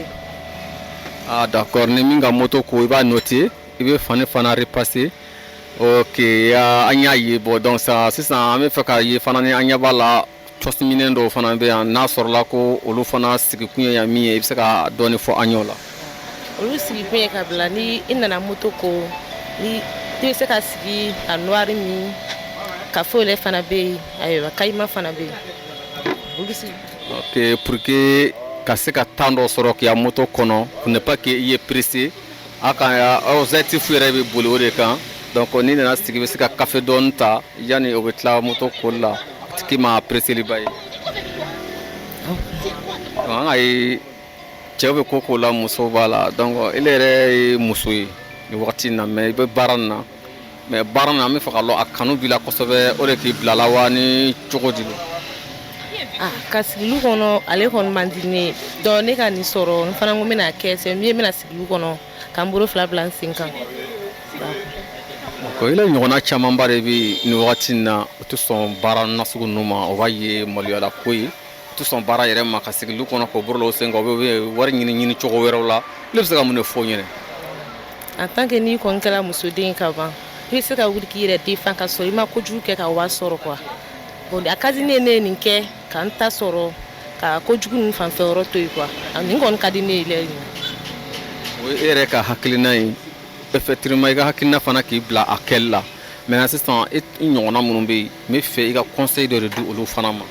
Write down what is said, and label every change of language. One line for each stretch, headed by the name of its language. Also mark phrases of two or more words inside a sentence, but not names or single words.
Bambara: Ah d'accord ni min ka moto ko i b'a noter i bɛ fani fana repasser ok an y'a ye
French: bon donc
Bambara: sisan an bɛ fɛ k'a ye fana ni an ɲɛ b'a la cɔsiminɛ dɔw fana bɛ yan n'a sɔrɔla ko olu fana sigikun ye yan min ye i bɛ se ka dɔɔni fɔ an y'o la. Olu sigikun ye ka bila ni i nana moto ko ni i bɛ se ka sigi ka noir min ka fɔlɛ fana bɛ yen ayiwa kayima fana bɛ yen olu sigi.
French: Ok pour que
Bambara: ka se ka temps dɔ sɔrɔ k'i ya moto kɔnɔ
French: pour ne pas que
Bambara: i ye pressé a ka objectif yɛrɛ bɛ boli o de kan donc ni nana sigi i bɛ se ka café dɔɔni ta yanni o bɛ tila moto koli la.
French: Qui m'a pressé les bails. On a eu
Bambara: cɛw bɛ ko la muso b'a la donc ele yɛrɛ ye muso ye nin wagati in na mais i bɛ baara nin na mais baara nin an bɛ fɛ ka lɔn a kanu b'i la kosɛbɛ o de k'i bila la wa ni cogo di. Ka sigili kɔnɔ ale kɔni man di ne ye donc ne ka nin sɔrɔ n fana ko n bɛna kɛ
French: c'est mieux
Bambara: n bɛna sigili kɔnɔ ka n bolo fila bila n sen kan. Ko ile ɲɔgɔnna camanba de bɛ nin wagati in na o tɛ sɔn baara nasugu ninnu ma o b'a ye maloyala ko ye o tɛ sɔn baara yɛrɛ ma ka sigili kɔnɔ k'o bolo o sen kan o bɛ wari ɲini cogo wɛrɛw la ne bɛ se ka mun de fɔ ɲɛna.
French: En tant que
Bambara: n'i kɔni kɛra musoden ka ban i bɛ se ka wuli k'i yɛrɛ défend ka sɔrɔ i ma kojugu kɛ ka wari sɔrɔ
French: quoi bon
Bambara: a ka di ne ye ne ye nin kɛ ka n ta sɔrɔ ka kojugu ninnu fanfɛ yɔrɔ to yen quoi nin kɔni ka di ne ye yɛrɛ. O ye e yɛrɛ ka hakilina ye. Effectivement i ka hakilina fana k'i bila a kɛli la maintenant sisan i ɲɔgɔnna minnu bɛ yen n bɛ fɛ i ka conseil dɔ de di olu fana ma.